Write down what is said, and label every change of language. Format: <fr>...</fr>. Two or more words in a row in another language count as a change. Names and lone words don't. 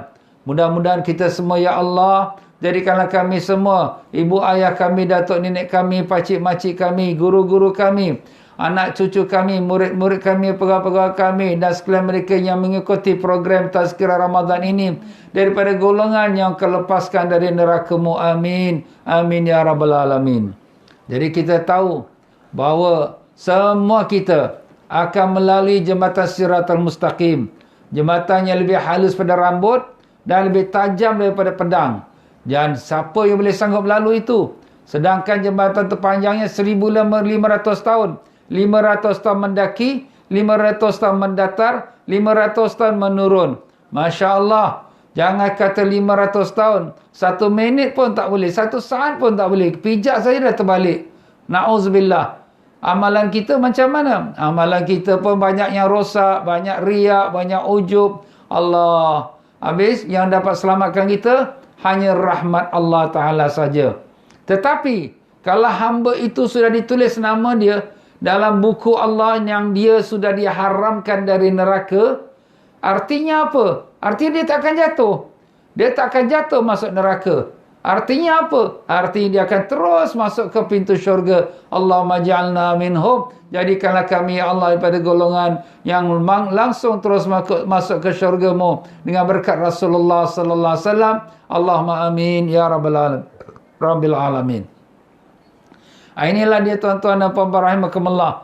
<ms>Mudah-mudahan kita semua, ya Allah, jadikanlah kami semua, ibu ayah kami, datuk nenek kami, pakcik-makcik kami, guru-guru kami, anak cucu kami, murid-murid kami, pegawai-pegawai kami dan sekalian mereka yang mengikuti program Tazkirah Ramadan ini daripada golongan yang kelepaskan dari neraka-Mu.</ms> <ar>آمين. آمين يا رب العالمين.</ar> <ms>Jadi kita tahu bahawa semua kita akan melalui jembatan Siratal Mustaqim. Jembatan yang lebih halus pada rambut dan lebih tajam daripada pedang. Dan siapa yang boleh sanggup lalu itu? Sedangkan jembatan terpanjangnya 1,500 tahun. 500 tahun mendaki, 500 tahun mendatar, 500 tahun menurun.</ms> <ar>ما شاء الله.</ar> <ms>Jangan kata 500 tahun. 1 minit pun tak boleh. 1 saat pun tak boleh. Pijak saja dah terbalik. Na'udzubillah. Amalan kita macam mana? Amalan kita pun banyak yang rosak, banyak riak, banyak ujub. Allah. Habis yang dapat selamatkan kita hanya rahmat</ms> <ar>الله تعالى</ar> <ms>saja. Tetapi kalau hamba itu sudah ditulis nama dia dalam buku Allah yang dia sudah diharamkan dari neraka, artinya apa? Artinya dia tak akan jatuh. Dia tak akan jatuh masuk neraka. Artinya apa? Artinya dia akan terus masuk ke pintu syurga.</ms> <ar>اللهم اجعلنا منهم.</ar> <ms>Jadikanlah kami, ya Allah, daripada golongan yang langsung terus masuk ke syurga-Mu dengan berkat Rasulullah</ms> <ar>صلى الله عليه وسلم. اللهم آمين يا رب العالمين.</ar> <ms>Inilah dia, tuan-tuan dan puan-puan rahimakumullah.</ms>